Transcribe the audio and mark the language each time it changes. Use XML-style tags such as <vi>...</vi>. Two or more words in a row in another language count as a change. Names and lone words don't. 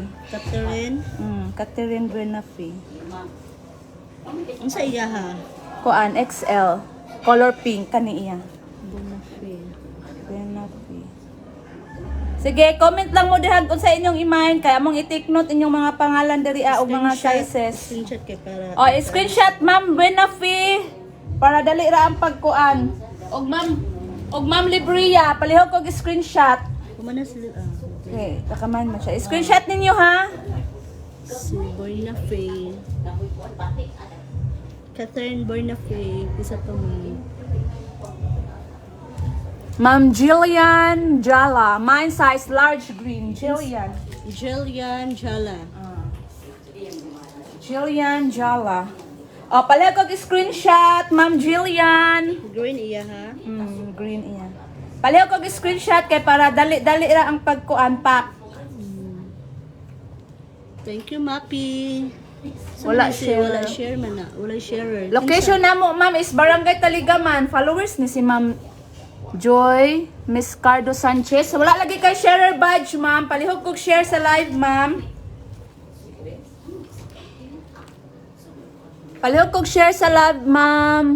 <ceb>Catherine. Catherine Buenafe. Unsa iya ha? Kuan XL color pink kani iya. Buenafe. Buenafe. Sige, comment lang mo dihag kung sa inyong imahin kay among i-</ceb> <en>take note</en> <ceb>inyong mga pangalan diri og mga sizes. Screenshot kay para. Screenshot ma'am Buenafe para dali ra ang pagkuan. Og ma'am Libria, palihog kog screenshot. Kumana sila. Okay, takaman mo siya. Screenshot ninyo ha. Si Buenafe. Catherine Buenafe. Isa pa mo.</ceb> <en>Ma'am Jillian Jala, mine size large green.</en> <ceb>Jillian. Jillian Jala. Jillian Jala. Palihog kog screenshot, Ma'am Jillian. Green iya ha? Green iya. Palihog kog screenshot kay para dali ra ang pagkuan pack.</ceb> <en>Thank you, Mapi.</en> <ceb>Wala Wala share man na. Wala sharer. Location namo ma'am is Barangay Taligaman. Followers ni si Ma'am Joy Miss Cardo Sanchez. Wala lagi kay</ceb> <en>sharer badge</en> <ceb>ma'am. Palihog kog share sa live ma'am. Palihog kog share sa live ma'am.</ceb>